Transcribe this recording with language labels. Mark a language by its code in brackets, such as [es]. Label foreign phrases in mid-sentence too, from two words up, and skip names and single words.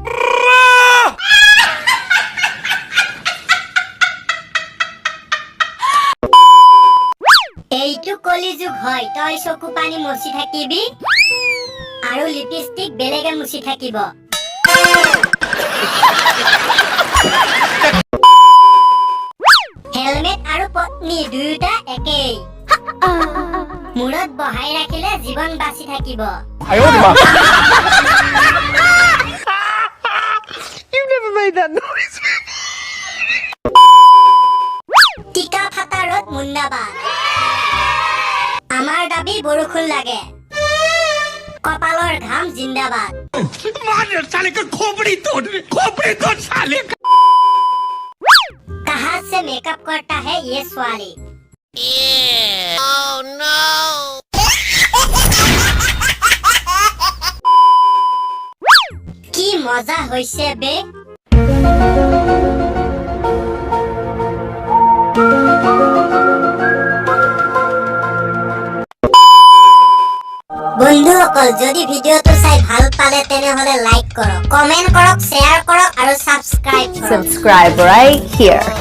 [as] এইটো কলিযুগ হয় তই চকু পানী মুছি থাকিবি আৰু লিপষ্টিক বেলেগে মুছি থাকিব হেলমেট আৰু পত্নী দুয়োটা একেই মূৰত বহাই ৰাখিলে জীৱন বাচি থাকিব [en] You never made that noise. [as] টিকা ফাটা ৰদ মুন্দাবাদ আমাৰ দাবী বৰষুণ লাগে কপালৰ ঘাম জিন্দাবাদ [hi] मार साले का खोपड़ी तोड़ साले का कहाँ से मेकअप करता है ये स्वाली [en] Oh, no. [as] কি মজা হৈছে বে বন্ধুসকল যদি ভিডিওটো চাই ভাল পালে তেনেহলে লাইক কৰক কমেন্ট কৰক শেয়াৰ কৰক আৰু সাবস্ক্ৰাইব কৰক [en] Subscribe right here.